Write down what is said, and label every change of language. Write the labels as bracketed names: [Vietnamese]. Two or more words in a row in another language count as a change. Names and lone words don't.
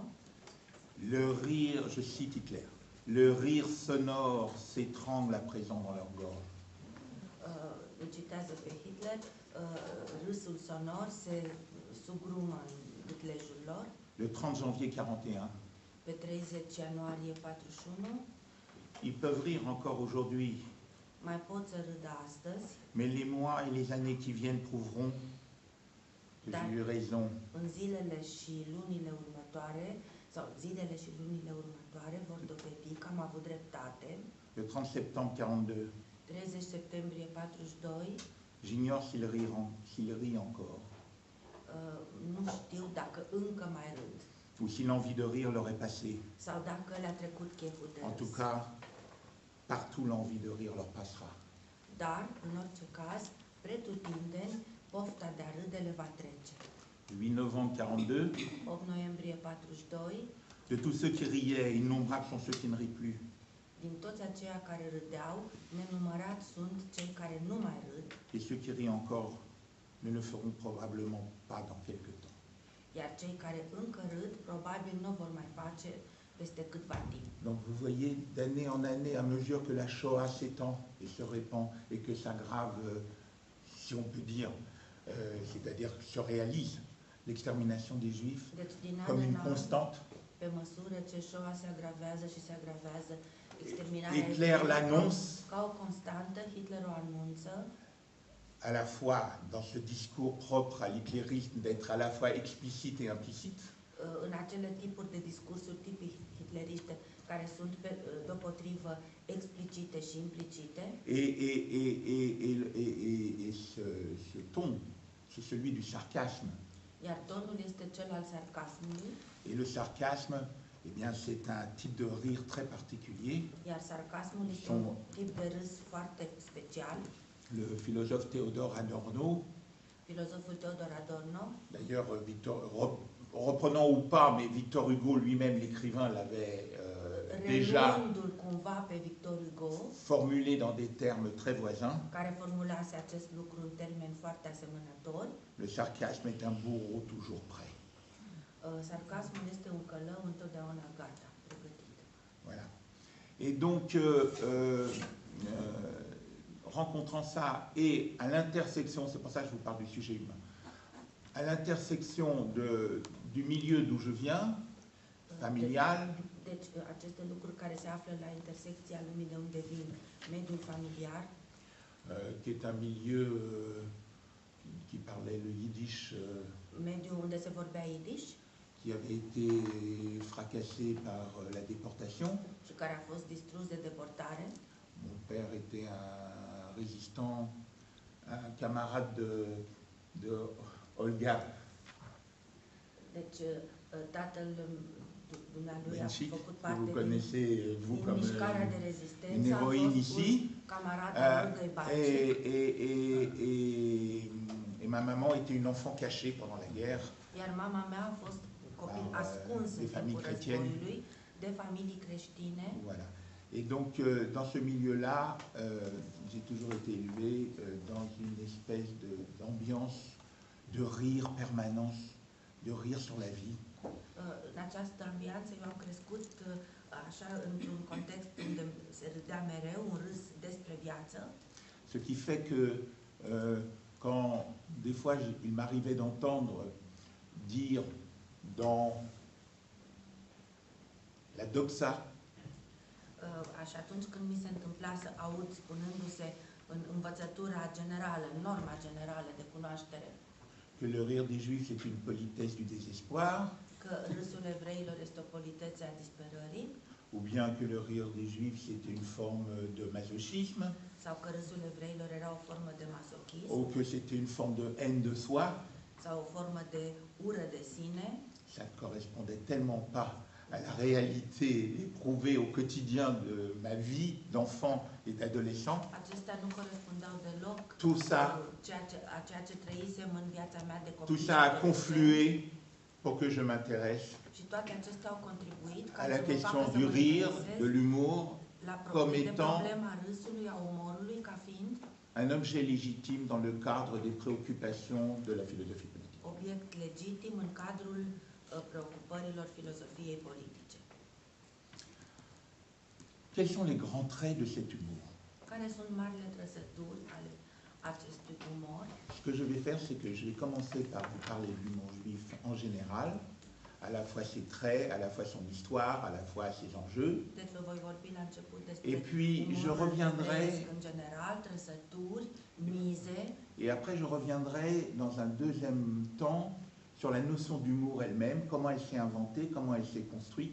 [French] Le rire, je cite Hitler, le rire sonore s'étrangle à présent dans leur gorge. [Romanian] îl citează pe Hitler, râsul sonor se sugrumă în gâtlejul lor. [French] Le 30 janvier 41. [Romanian] Pe 30 ianuarie 41, [French] Ils peuvent rire encore aujourd'hui, [Romanian] mai pot să râdă astăzi, [French] mais les mois et les années qui viennent prouveront que j'ai eu raison. [Romanian] în zilele și lunile următoare, sau zilele și lunile următoare vor dovedi că am avut dreptate. [French] Le 30 septembre 42. [Romanian] 30 septembrie 42, [French] J'ignore s'il rit encore, [Romanian] nu știu dacă încă mai râd, [French] ou si l'envie de rire leur est passée. [Romanian] sau dacă le-a trecut cheful de [French] En tout [Romanian] râs. [French] cas, partout l'envie de rire leur passera. [Romanian] Dar, în orice caz, pretutindeni, pofta de a râde le va trece. [French] 8 novembre 42. [Romanian] 8 noiembrie 42, [French] De tous ceux qui riaient, innombrables sont ceux qui ne rient plus. [Romanian] din toți aceia care râdeau, nenumărat sunt cei care nu mai râd, [French] Et ceux qui rient encore ne le feront probablement pas dans quelque temps. [Romanian] iar cei care încă râd, probabil nu vor mai face peste câtva timp. [French] Donc vous voyez, d'année en année, à mesure que la Shoah s'étend et se répand et que s'aggrave, si on peut dire, c'est-à-dire se réalise l'extermination des Juifs [Romanian] Deci, din an [French] comme [Romanian] în [French] une [Romanian] an, [French] constante, [Romanian] pe măsură ce Shoah se agravează și se agravează, exterminarea Hitler evreilor [French] l'annonce [Romanian] ca o constantă, Hitler o anunță, [French] à la fois dans ce discours propre à l'hitlérisme d'être à la fois explicite et implicite, [Romanian] în acele tipuri de discursuri tipic hitleriste care sunt deopotrivă explicite și implicite. [French] et ce ton, c'est celui du sarcasme. [Romanian] Iar tonul este cel al sarcasmului, [French] Et le sarcasme, eh bien, c'est un type de rire très particulier. [Romanian] iar sarcasmul este un tip de râs foarte special. [French] Le philosophe Théodore Adorno, [Romanian] Filozoful Teodor Adorno, [French] d'ailleurs, reprenant ou pas, mais Victor Hugo lui-même, l'écrivain, l'avait déjà [Romanian] reluându-l cumva pe Victor Hugo, [French] formulé dans des termes très voisins. [Romanian] care formulase acest lucru în termeni foarte asemănători. [French] Le sarcasme est un bourreau toujours prêt. [Romanian] Sarcasmul este un călău întotdeauna gata, pregătit. [French] Voilà. Et donc, rencontrant ça et à l'intersection, c'est pour ça que je vous parle du sujet humain, à l'intersection du milieu d'où je viens, familial, [Romanian] Deci, aceste lucruri care se află la intersecția lumii de unde vin, mediul familiar, [French] qui est un milieu qui parlait le yiddish, [Romanian] mediul unde se vorbea Yiddish [French] qui avait été fracassé par la déportation. [Romanian] și care a fost distrus de deportare. [French] Mon père était un résistant, un camarade de Olga [Romanian] Deci, tatăl dumnealui a [French] Benchik, [Romanian] făcut [French] que vous [Romanian] parte [French] connaissez, vous, [Romanian] din [French] comme [Romanian] mișcarea de [French] une [Romanian] rezistență, a [French] héroïne [Romanian] fost [French] ici. [Romanian] un camarad al Olgăi Benchik. [French] Et ma maman était une enfant cachée pendant la guerre. [Romanian] Iar mama mea a fost copil [French] Par, [Romanian] ascuns [French] des [Romanian] în [French] familles [Romanian] timpul [French] chrétiennes. [Romanian] războiului, de familii creștine. [French] Voilà. Et donc, dans ce milieu-là, j'ai toujours été élevé dans une espèce d'ambiance de rire permanence, de rire sur la vie. [Romanian] În această ambianță eu am crescut așa într-un context unde se râdea mereu, un râs despre viață. [French] Ce qui fait que quand des fois il m'arrivait d'entendre dire dans la doxa, [Romanian] Și atunci când mi se întâmpla să aud spunându-se în învățătura generală, în norma generală de cunoaștere, [French] que le rire des Juifs est une politesse du désespoir, [Romanian] că râsul evreilor este o politețe a disperării, [French] ou bien que le rire des Juifs était une forme de masochisme, [Romanian] sau că râsul evreilor era o formă de masochism, [French] ou que c'était une forme de haine de soi, [Romanian] sau o formă de ură de sine, [French] ça ne correspondait tellement pas à la réalité éprouvée au quotidien de ma vie d'enfant et d'adolescent. [Romanian] acestea nu corespundeau deloc [French] Tout ça, [Romanian] a ceea ce trăisem în viața mea de copil. [French] tout [Romanian] și [French] ça a [Romanian] adolescent. [French] conflué pour que je m'intéresse [Romanian] Și toate acestea au contribuit ca [French] à la [Romanian] să mă [French] question [Romanian] facă să [French] du [Romanian] mă [French] rire, [Romanian] interesez [French] de l'humour, [Romanian] la [French] comme [Romanian] de [French] étant [Romanian] problema râsului, a umorului, ca fiind [French] un objet légitime dans le cadre des préoccupations de la philosophie politique. [Romanian] obiect legitim în cadrul preocupărilor filozofiei politice. [French] Quels sont les grands traits de cet humour? [Romanian] Care sunt marile trăsături ale acestui umor? [French] Ce que je vais faire, c'est que je vais commencer par vous parler de l'humour juif en général, à la fois ses traits, à la fois son histoire, à la fois ses enjeux. [Romanian] Deci vă voi vorbi la început despre [French] Et puis, je [Romanian] umorul [French] reviendrai, [Romanian] evreiesc în general, trăsături, mize, [French] et après je reviendrai dans un deuxième temps sur la notion d'humour elle-même, comment elle s'est inventée, comment elle s'est construite.